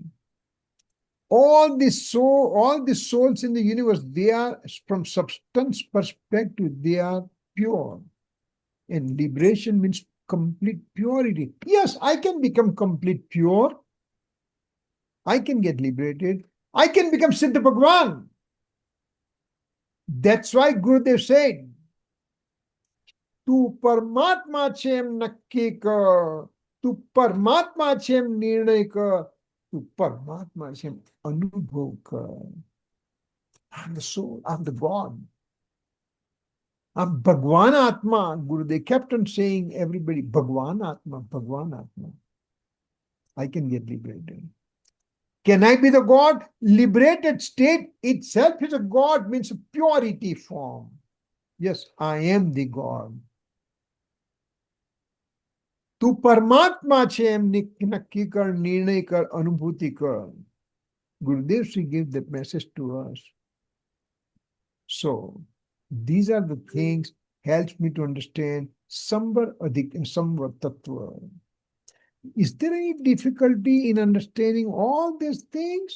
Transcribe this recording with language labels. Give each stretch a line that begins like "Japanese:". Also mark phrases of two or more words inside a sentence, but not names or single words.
English: All the souls in the universe, they are, from substance perspective, they are pure. And liberation means complete purity. Yes, I can become complete pure. I can get liberated. I can become Siddha Bhagwan. That's why Gurudev said,
Gujarati: તું પરમાત્મા છે એમ નક્કી કર, તું પરમાત્મા છે એમ નિર્ણય કર, તું પરમાત્મા છે એમ અનુભવ કર.
English: I'm the soul, I'm the God. I'm
Gujarati: ભગવાન આત્મા.
English: Gurudev kept on saying, everybody,
Gujarati: ભગવાન આત્મા, ભગવાન આત્મા.
English: I can get liberated. Can I be the God? Liberated state itself is a God, means a purity form. Yes, I am the God.
Gujarati: તું પરમાત્મા છે એમ નક્કી કર, નિર્ણય કર, અનુભૂતિ કર.
English: Gurudev Sri gave that message to us. So, these are the things helps me to understand
Gujarati: સંવર તત્ત્વ.
English: Is there any difficulty in understanding all these things?